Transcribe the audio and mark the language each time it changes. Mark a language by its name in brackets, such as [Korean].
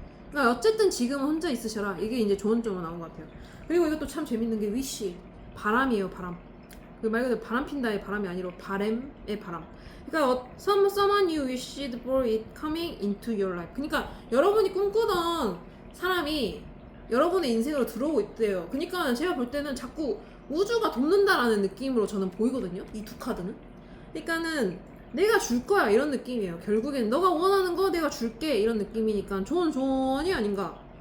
[Korean] 그러니까 어쨌든 지금은 혼자 있으셔라. 이게 이제 좋은 점으로 나온 것 같아요. 그리고 이것도 참 재밌는 게 위시 바람이에요. 바람. 그 말 그대로 바람 핀다의 바람이 아니라 바램의 바람. 그러니까 [English] someone you wished for it coming into your life. [Korean] 그러니까 여러분이 꿈꾸던 사람이 여러분의 인생으로 들어오고 있대요. 그러니까 제가 볼 때는 자꾸 우주가 돕는다라는 느낌으로 저는 보이거든요. 이 두 카드는. 그러니까는 내가 줄 거야 이런 느낌이에요. 결국엔 너가 원하는 거 내가 줄게 이런 느낌이니까 좋은 조언이 아닌가.